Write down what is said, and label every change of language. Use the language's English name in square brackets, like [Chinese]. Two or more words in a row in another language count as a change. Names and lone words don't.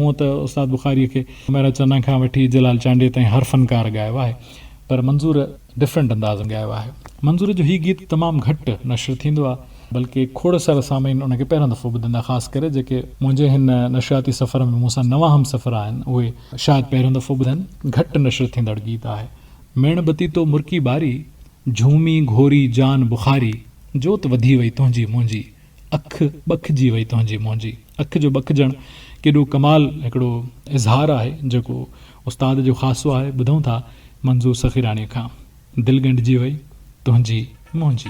[Sindhi] हूअं त उस्ताद बुखारीअ खे मेरा चन्ना खां वठी जलाल चांडे ताईं हर फ़नकार ॻायो आहे, पर मंज़ूर डिफरेंट अंदाज़ में ॻायो आहे। मंज़ूर जो हीउ गीत तमामु घटि नशर थींदो आहे, बल्कि खोड़ सारा सामीन उनखे पहिरियों दफ़ो ॿुधंदा, ख़ासि करे जेके मुंहिंजे हिन नशियाती सफ़र में मूंसां नवां हम सफ़र आहिनि, उहे शायदि पहिरियों दफ़ो ॿुधनि। घटि नशर थींदड़ गीत आहे। मेणबती तो मुर्की बारी, झूमी घोरी जान बुखारी, जोत वधी वई तुंहिंजी मुंहिंजी, अखि बखिजी वई तुंहिंजी मुंहिंजी। अखि जो बखिजणु केॾो कमाल हिकिड़ो इज़हार आहे जेको उस्ताद जो ख़ासो आहे। ॿुधूं था मंज़ूर सखीराणीअ खां, दिलि ॻंढिजी वई तुंहिंजी मुंहिंजी।